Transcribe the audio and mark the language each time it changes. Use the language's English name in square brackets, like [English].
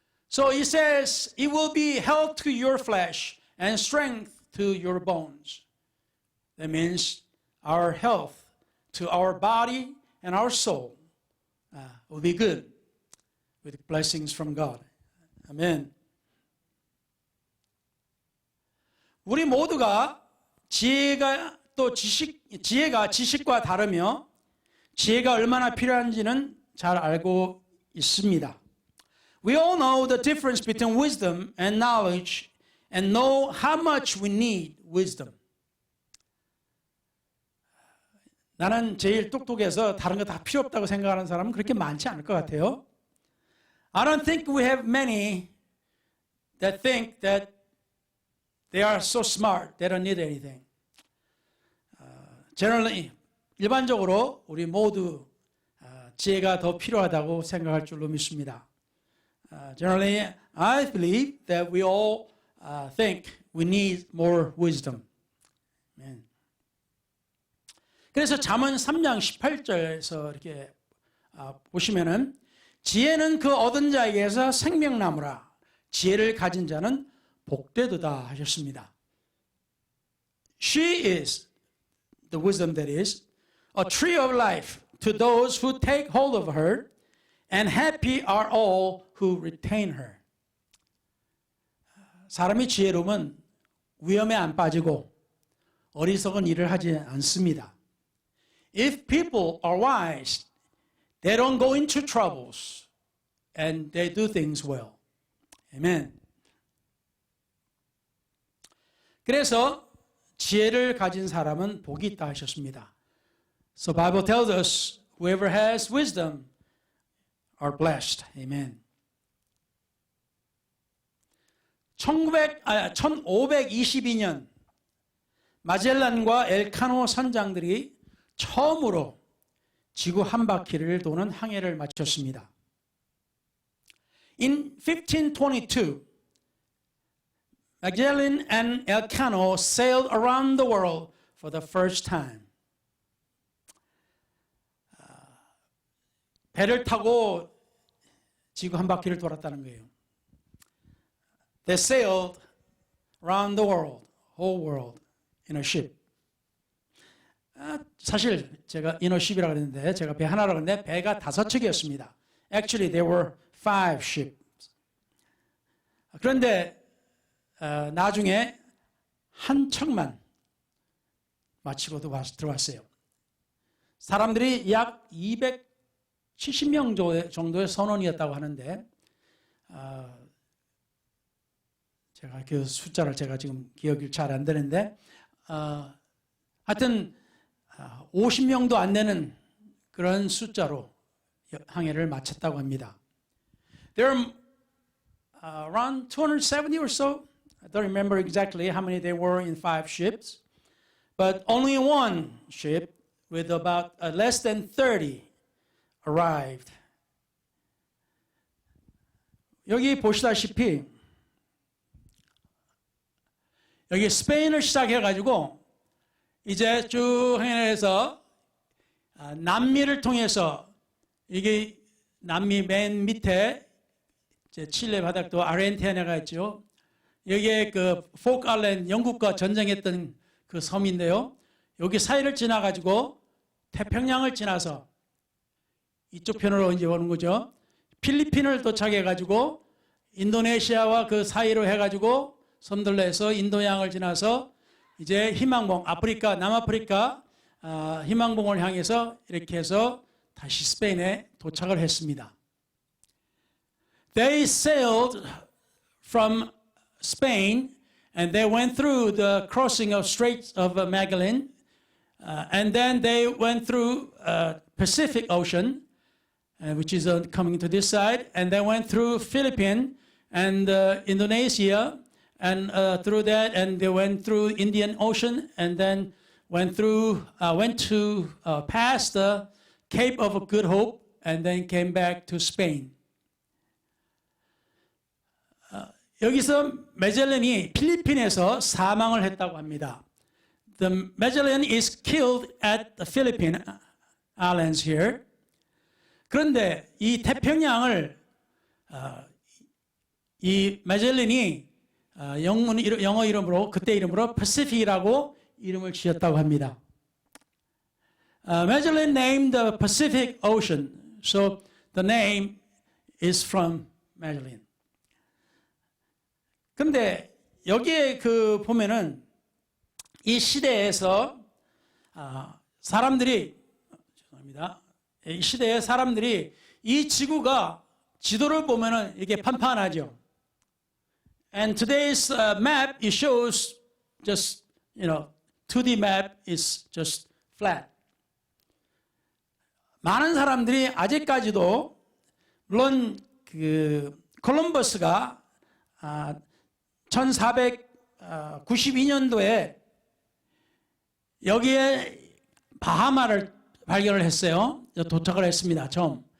[English] So it says, it will be health to your flesh and strength to your bones. That means our health to our body and our soul will be good with blessings from God. Amen. [Korean] 우리 모두가 지혜가 지식과 다르며 지혜가 얼마나 필요한지는 잘 알고 있습니다. [English] We all know the difference between wisdom and knowledge and know how much we need wisdom. [Korean] 나는 제일 똑똑해서 다른 거 다 필요 없다고 생각하는 사람은 그렇게 많지 않을 것 같아요. [English] I don't think we have many that think that they are so smart, they don't need anything. Generally, [Korean] 일반적으로 우리 모두 지혜가 더 필요하다고 생각할 줄로 믿습니다. [English] Generally, I believe that we all think we need more wisdom. Amen. [Korean] 그래서 잠언 3장 18절에서 이렇게 보시면은 지혜는 그 얻은 자에게서 생명나무라. 지혜를 가진 자는 복되도다 하셨습니다. [English] She is the wisdom that is a tree of life to those who take hold of her, and happy are all who retain her. [Korean] 사람이 지혜로우면 위험에 안 빠지고 어리석은 일을 하지 않습니다. [English] If people are wise, they don't go into troubles and they do things well. Amen. [Korean] 그래서 지혜를 가진 사람은 복이 있다 하셨습니다. [English] So Bible tells us whoever has wisdom are blessed. Amen. [Korean] 1522년 마젤란과 엘카노 선장들이 처음으로 지구 한 바퀴를 도는 항해를 마쳤습니다. [English] In 1522, Magellan and Elcano sailed around the world for the first time. [Korean] 배를 타고 지구 한 바퀴를 돌았다는 거예요. [English] They sailed around the world, whole world, in a ship. [Korean] 사실 제가 [English] in a ship [Korean] 이라고 그랬는데 제가 배 하나라고 했는데 배가 5척이었습니다. [English] Actually, there were 5 ships. [Korean] 그런데 나중에 한 척만 마치고 들어왔어요. 사람들이 약 270명 정도의 선원이었다고 하는데 제가 그 숫자를 제가 지금 기억이 잘 안 되는데 하여튼 50명도 안 되는 그런 숫자로 항해를 마쳤다고 합니다. [English] There are around 270 or so. I don't remember exactly how many there were in 5 ships, but only one ship with about less than 30 arrived. [Korean] 여기 보시다시피 여기 스페인을 시작해가지고 이제 쭉 행해서 남미를 통해서 이게 남미 맨 밑에 칠레 바닥도 아르헨티나가 있죠. 여기에 그 포크 아일랜드 영국과 전쟁했던 그 섬인데요. 여기 사이를 지나가지고 태평양을 지나서 이쪽 편으로 이제 오는 거죠. 필리핀을 도착해가지고 인도네시아와 그 사이로 해가지고 섬들로 해서 인도양을 지나서 이제 희망봉 아프리카 남아프리카 희망봉을 향해서 이렇게 해서 다시 스페인에 도착을 했습니다. [English] They sailed from Spain and they went through the crossing of Straits of Magellan and then they went through Pacific Ocean which is coming to this side and they went through Philippines and Indonesia and through that and they went through Indian Ocean and then went to past the Cape of Good Hope and then came back to Spain. [Korean] 여기서 메젤란이 필리핀에서 사망을 했다고 합니다. [English] The Magellan is killed at the Philippine Islands here. [Korean] 그런데 이 태평양을 이 메젤란이 영어 이름으로 그때 이름으로 Pacific이라고 이름을 지었다고 합니다. [English] Magellan named the Pacific Ocean, so the name is from Magellan. [Korean] 근데 여기에 그 보면은 이 시대에서 사람들이 죄송합니다. 이 시대에 사람들이 이 지구가 지도를 보면은 이게 판판하죠. [English] And today's map it shows just 2D map is just flat. [Korean] 많은 사람들이 아직까지도 물론 그 콜럼버스가 1492년도에 여기에 바하마를 발견을 했어요. 도착을 했습니다. 처음.